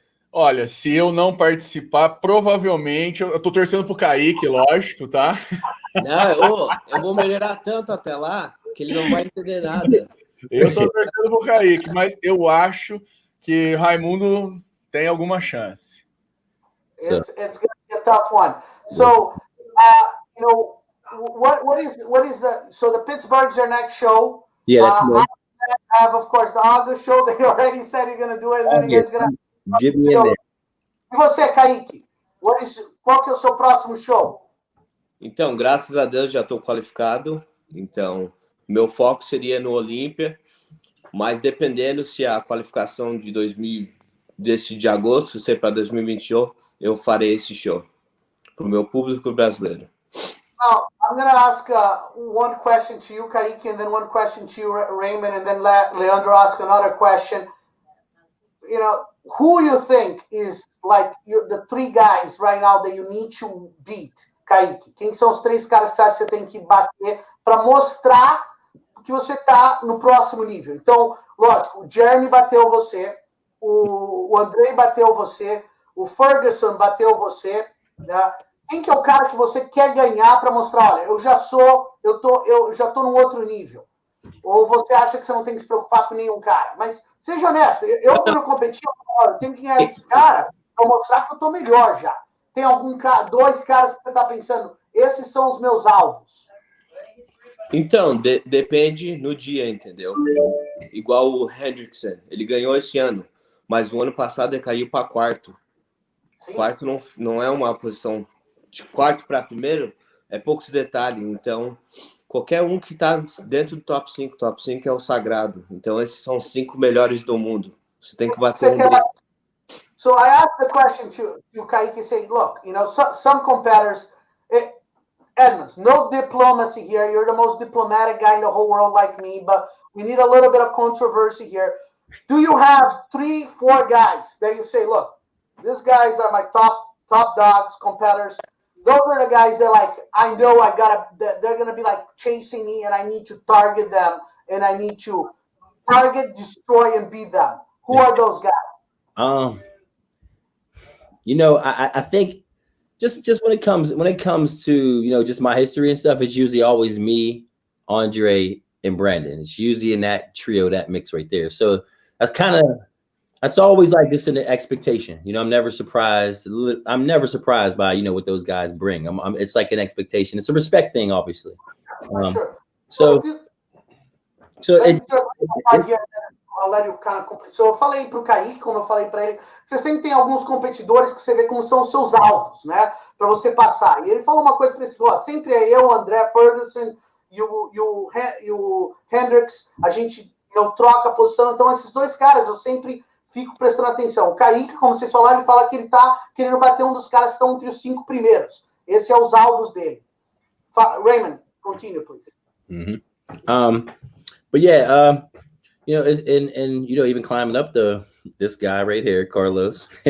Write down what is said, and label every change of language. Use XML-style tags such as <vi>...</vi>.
<pt>Olha, se eu não participar, provavelmente eu tô torcendo pro Caike, lógico, tá? Não, eu vou melhorar tanto até lá que ele não vai entender nada. Eu tô torcendo pro Caike, mas eu acho que Raimundo tem alguma chance.</pt> <en>It's going to be a tough one. So, you know, what is the Pittsburgh's their next show? Yeah, that's have, of course, the August show. They already said you're going to do it. And then you guys going to... Get me in there.</en> <pt>E você, Caike? Qual que é o seu próximo show? Então, graças a Deus já estou qualificado. Então, meu foco seria no Olímpia, mas dependendo se a qualificação de agosto ser para 2021, eu farei esse show para o meu público brasileiro.</pt> <en>Now, I'm going to ask one question to you, Caike, and then one question to you, Raymond, and then Leandro ask another question. You know, who you think is like the 3 guys right now that you need to beat, Caike?</en> <pt>Quem são os 3 caras que você tem que bater para mostrar que você tá no próximo nível? Então, lógico, o Jeremy bateu você, o Andrei bateu você, o Ferguson bateu você, né? Quem que é o cara que você quer ganhar para mostrar, olha, eu já tô num outro nível? Ou você acha que você não tem que se preocupar com nenhum cara? Mas seja honesto, quando eu competir, eu tenho que ganhar esse cara para mostrar que eu tô melhor já. Tem 2 caras que você tá pensando, esses são os meus alvos? Então, depende no dia, entendeu? Igual o Hendrickson, ele ganhou esse ano, mas o ano passado ele caiu para quarto. Sim. Quarto não é uma posição de quarto para primeiro, é poucos detalhes. Então, qualquer um que está dentro do top 5 é o sagrado. Então, esses são os 5 melhores do mundo. Você tem que bater um deles.</pt> <en>So I asked the question to Caike, saying, look, you know, some competitors, Edmonds, no diplomacy here. You're the most diplomatic guy in the whole world like me, but we need a little bit of controversy here. Do you have 3, 4 guys that you say, look, these guys are my top dogs, competitors. Those are the guys that, like, I know they're going to be, like, chasing me, and I need to target them, and I need to target, destroy, and beat them. Who are those guys? You know, I think just when it comes to, you know, just my history and stuff, it's usually always me, Andre, and Brandon. It's usually in that trio, that mix right there. So that's always like just an expectation. You know, I'm never surprised by, you know, what those guys bring. It's like an expectation. It's a respect thing, obviously. Sure. So I'll let you kind of complete.</en> <pt>So eu falei para o Caike, como eu falei para ele, você sempre tem alguns competidores que você vê como são os seus alvos, né? Para você passar. E ele falou uma coisa para esse, ó, sempre é eu, André Ferguson e o Hendricks, a gente não troca a posição. Então, esses 2 caras eu sempre fico prestando atenção. O Caike, como vocês falaram, ele fala que ele tá querendo bater um dos caras que estão entre os 5 primeiros. Esse é os alvos dele.</pt> <en>Raymond, continue, please. Mm-hmm. But yeah, you know, and you know, even climbing up this guy right here, Carlos,</en>